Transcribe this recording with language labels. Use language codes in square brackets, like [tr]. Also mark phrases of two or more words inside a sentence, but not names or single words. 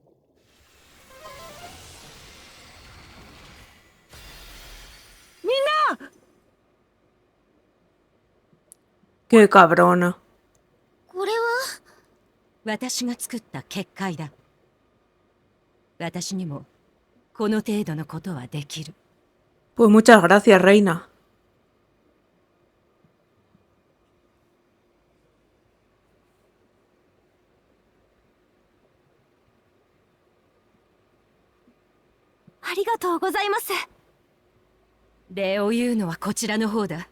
[es] Qué cabrona. [ja] これは私が作った結界だ。私にもこの程度のことはできる。 [es] Pues muchas gracias, reina. [ja] ありがとうございます。礼を言うのはこちらの方だ。